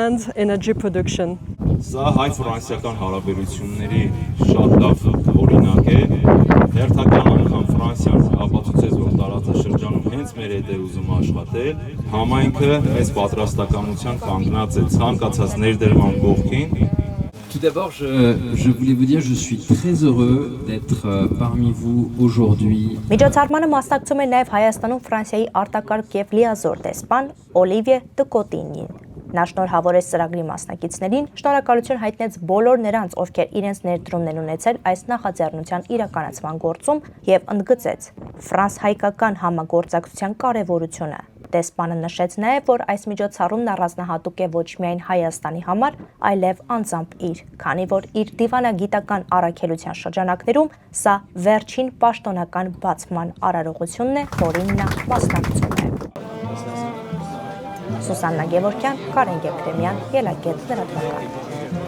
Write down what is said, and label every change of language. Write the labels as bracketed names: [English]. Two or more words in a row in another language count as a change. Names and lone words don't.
[Armenian] Սա հայ-ֆրանսիական հարաբերությունների շատ լավ օրինակ է։ Հերթական անգամ Ֆրանսիան ապացուցեց, որ տարածաշրջանում հենց մեր հետ է ուզում աշխատել։ Համայնքը այս պատրաստականության կանգնած է ցանկացած ներդրման կողքին։ [French] Tout d'abord, je voulais vous dire, je suis très heureux d'être parmi vous aujourd'hui. [Armenian] Միջոցառմանը մասնակցում է նաև Հայաստանում Ֆրանսիայի արտակարգ եւ լիազոր դեսպան Օլիվիե Տկոտինին։ Նա շնորհավորեց ծրագրի մասնակիցներին, շնորհակալություն հայտնեց բոլոր նրանց, ովքեր իրենց ներդրումն են ունեցել այս նախաձեռնության իրականացման գործում եւ ընդգծեց ֆրանս-հայկական համագործակցության կարեւորությունը։ Դեսպանը նշեց նաև, որ այս միջոցառումն առանձնահատուկ է ոչ միայն Հայաստանի համար, այլև անձամբ իր, քանի որ իր դիվանագիտական առաքելության շրջանակներում սա վերջին պաշտոնական բացման արարողությունն է, որին նա մասնակցում է։ Սուսաննա Գևորգյան, Կարեն Եփրեմյան, Ելակետ լրատվական։